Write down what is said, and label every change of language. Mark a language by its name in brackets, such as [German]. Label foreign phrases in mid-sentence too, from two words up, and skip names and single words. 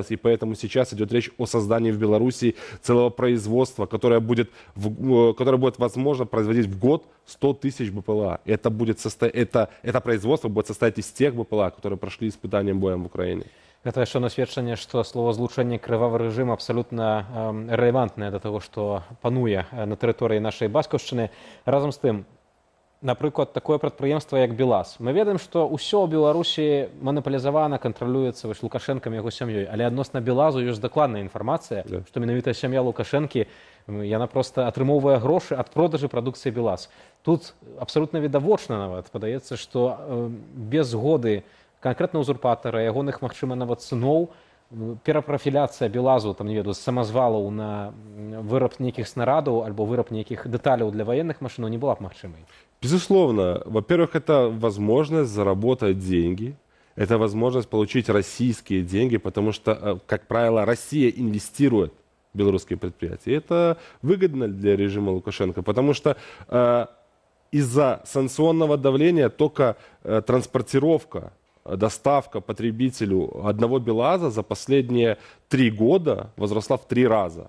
[Russian] И поэтому сейчас идет речь о создании в Беларуси целого производства, которое будет возможно производить в год 100 тысяч БПЛА. Это производство будет состоять из тех БПЛА, которые прошли испытания боем в Украине. Это еще [Belarusian] на сведчанне, что словазлучэнне крывавы рэжым абсолютно рэлевантнае да таго, што пануе на тэрыторыі нашай бацькаўшчыны. Разам з тым, напрыклад, такое прадпрыемства як БелАЗ. Мы ведаем, што ўсё ў Беларусі манапалізавана, кантралюецца Лукашэнкам і яго сям'ёй, але адносна БелАЗу ёсць дакладная інфармацыя, што менавіта сям'я Лукашэнкі яна проста атрымоўвае грошы ад продажы прадукцыі БелАЗ. Тут абсалютна відавочна нават падаецца, што без згоды канкрэтна ўзурпатара, ягоных, магчыма, нават сыноў, перапрафіляцыя БелАЗу, там, не ведаю, з самазвалаў на выраб нейкіх снарадаў альбо выраб нейкіх дэталяў [Russian] для военных машин [Belarusian] не была б магчымай. [Russian] Безусловно. Во-первых, это возможность заработать деньги, это возможность получить российские деньги, потому что, как правило, Россия инвестирует в белорусские предприятия. Это выгодно для режима Лукашенко, потому что из-за санкционного давления только транспортировка, доставка потребителю одного БелАЗа за последние 3 года возросла в 3 раза.